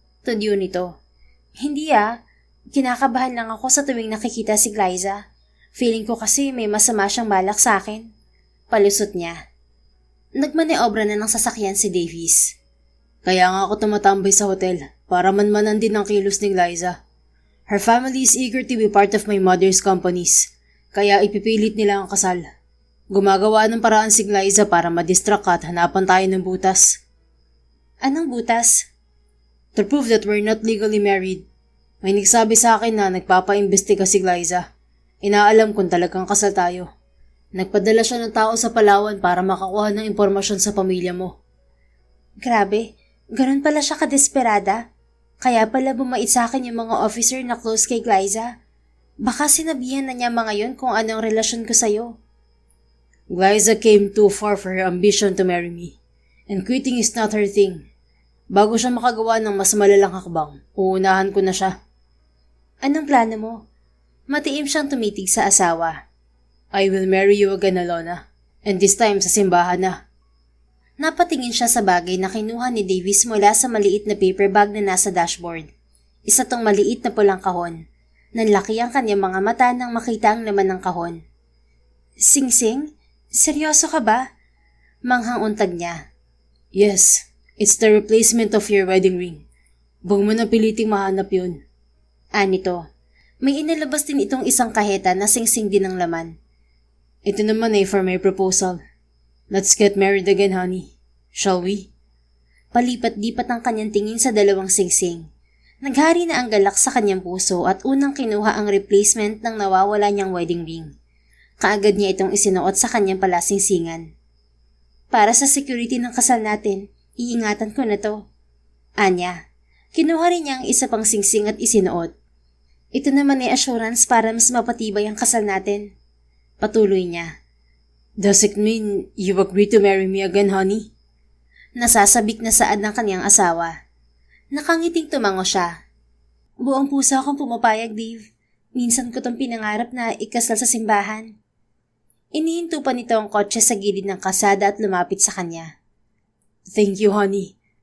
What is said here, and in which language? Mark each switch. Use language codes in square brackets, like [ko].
[tl] Tudyo nito. Hindi ah. Kinakabahan lang ako sa tuwing nakikita si Glyza. Feeling ko kasi may masama siyang balak sa akin. Palusot niya. Nagmaneobra na ng sasakyan si Davis. Kaya nga ako tumatambay sa hotel para manmanan din ang kilos ni Glyza. [en] Her family is eager to be part of my mother's companies, [tl] kaya ipipilit nila ang kasal. Gumagawa ng paraan si Glyza para madistract ka at hanapan tayo ng butas. Anong butas? [en] To prove that we're not legally married. [tl] May nagsabi sa akin na nagpapaimbestiga si Glyza. Inaalam kung talagang kasal tayo. Nagpadala siya ng tao sa Palawan para makakuha ng impormasyon sa pamilya mo. Grabe, ganun pala siya kadesperada. Kaya pala bumait sa akin yung mga officer na close kay Glyza. Baka sinabihan na niya mga yun kung anong relasyon ko sa'yo. [en] Glyza came too far for her ambition to marry me. And quitting is not her thing. [tl] Bago siya makagawa ng mas malalang hakbang, uunahan ko na siya. Anong plano mo? Matiim siyang tumitig sa asawa. [en] I will marry you again, Alona. And this time [tl] sa simbahan na. Napatingin siya sa bagay na kinuha ni Davis mula sa maliit na paper bag na nasa dashboard. Isa tong maliit na pulang kahon. Nanlaki ang kanyang mga mata nang makita ang laman ng kahon. Sing-sing? Seryoso ka ba? Manghang untag niya. [en] Yes, it's the replacement of your wedding ring. [tl] Huwag mo na piliting mahanap yun. Anito, may inilabas din itong isang kaheta na sing-sing din ang laman. Ito naman ay [en] for my proposal. Let's get married again, honey. Shall we? [tl] Palipat-lipat ang kanyang tingin sa dalawang sing-sing. Naghari na ang galak sa kanyang puso at unang kinuha ang replacement ng nawawala niyang wedding ring. Kaagad niya itong isinuot sa kanyang palasingsingan. Para sa security ng kasal natin, iingatan ko na to. Anya, kinuha rin niya ang isa pang singsing at isinuot. Ito naman ay assurance para mas mapatibay ang kasal natin. Patuloy niya. [en] Does it mean you agree to marry me again, honey? [tl] Nasasabik na saad ng kanyang asawa. Nakangiting tumango siya. Buong puso akong pumapayag, Dave. Minsan ko tong pinangarap na ikasal sa simbahan. Inihinto pa nito ang kotse sa gilid ng kasada at lumapit sa kanya. [en] Thank you, honey.